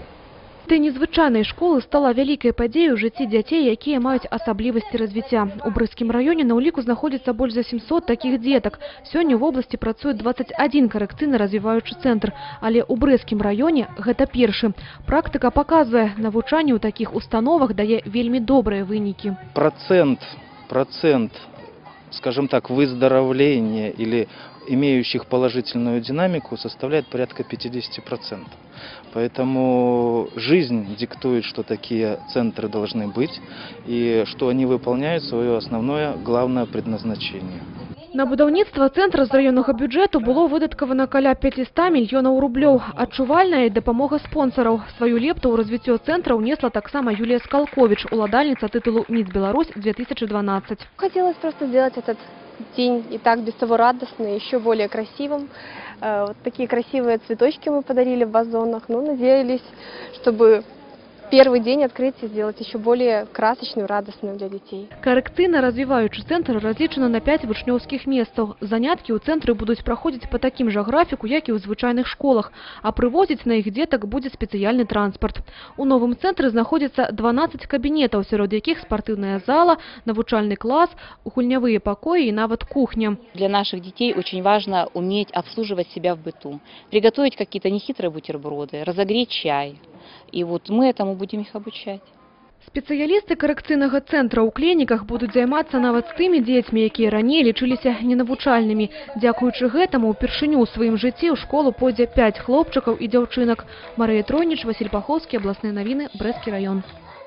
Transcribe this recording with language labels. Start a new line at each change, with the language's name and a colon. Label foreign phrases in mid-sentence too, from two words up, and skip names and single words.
Belarusian: Дзень незвычайнай школы стала вялікай падзеяй у жыцці дзяцей, якія маюць асаблівасці развіцця. У Брэсцкім раёне на ўліку знаходзіцца больш за 700 такіх дзетак. Сёння ў вобласці працуе 21 карэкцыйна-развіваючы цэнтр. Але ў Брэсцкім раёне гэта першы. Практыка паказвае, навучанне ў такіх установах дае вельмі добрыя вынікі.
Russian: Процент, скажем так, выздоровления или имеющих положительную динамику составляет порядка 50%. Поэтому жизнь диктует, что такие центры должны быть и что они выполняют свое основное, главное предназначение.
Belarusian: На будаўніцтва цэнтра з раённага бюджэту было выдаткавана каля 500 мільёнаў рублёў. Адчувальная і дапамога спонсораў. Сваю лепту ў развіццё цэнтра ўнесла таксама Юлія Скалкович, уладальніца тытулу «Мисс Беларусь 2012».
Russian: Хотелось просто сделать этот день и так без того радостный, еще более красивым. Вот такие красивые цветочки мы подарили в вазонах. Ну, надеялись, чтобы первый день открытия сделать еще более красочную, радостную для детей.
Belarusian: Карэкцыйна-развіваючы цэнтр разлічаны на 5 вучнёўскіх месцаў. Заняткі ў цэнтры будуць праходзіць па такім жа графіку, як і ў звычайных школах, а прывозіць на іх дзетак будзе спецыяльны транспарт. У новым цэнтры знаходзіцца 12 кабінетаў, сярод якіх спартыўная зала, навучальны клас, гульнявыя пакоі і нават кухня.
Russian: Для наших детей очень важно уметь обслуживать себя в быту, приготовить какие-то нехитрые бутерброды, разогреть чай. И вот мы этому будем их обучать.
Belarusian: Спецыялісты карэкцыйнага цэнтра ў Клейніках будуць займацца нават з тымі дзецьмі, якія раней лічыліся ненавучальнымі. Дзякуючы гэтаму упершыню ў сваім жыцці ў школу пойдзе 5 хлопчыкаў і дзяўчынак. Марыя Тройніч, Васіль Пахоўскі, абласныя навіны, Брэсцкі раён.